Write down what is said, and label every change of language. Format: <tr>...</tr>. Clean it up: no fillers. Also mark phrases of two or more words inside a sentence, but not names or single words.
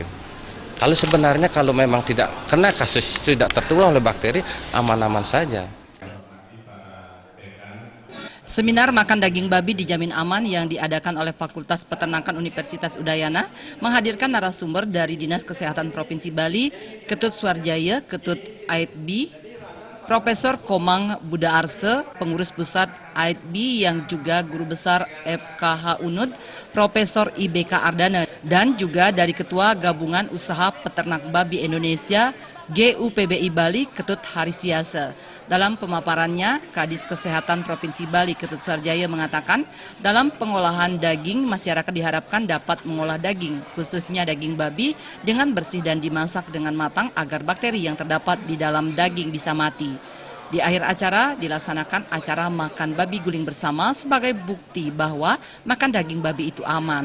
<id>Kalau sebenarnya kalau memang tidak kena kasus itu tidak tertular oleh bakteri, aman-aman saja. Seminar makan daging babi dijamin aman yang diadakan oleh Fakultas Peternakan Universitas Udayana menghadirkan narasumber dari Dinas Kesehatan Provinsi Bali, Ketut Suarjaya, Ketut AITB, Profesor Komang Buda Arse, Pengurus Pusat AITB yang juga Guru Besar FKH UNUD, Profesor IBK Ardana, dan juga dari Ketua Gabungan Usaha Peternak Babi Indonesia GUPBI Bali, Ketut Hariswiasa. Dalam pemaparannya, Kadis Kesehatan Provinsi Bali Ketut Suarjaya mengatakan, dalam pengolahan daging, masyarakat diharapkan dapat mengolah daging, khususnya daging babi, dengan bersih dan dimasak dengan matang agar bakteri yang terdapat di dalam daging bisa mati. Di akhir acara, dilaksanakan acara makan babi guling bersama sebagai bukti bahwa makan daging babi itu aman.</id>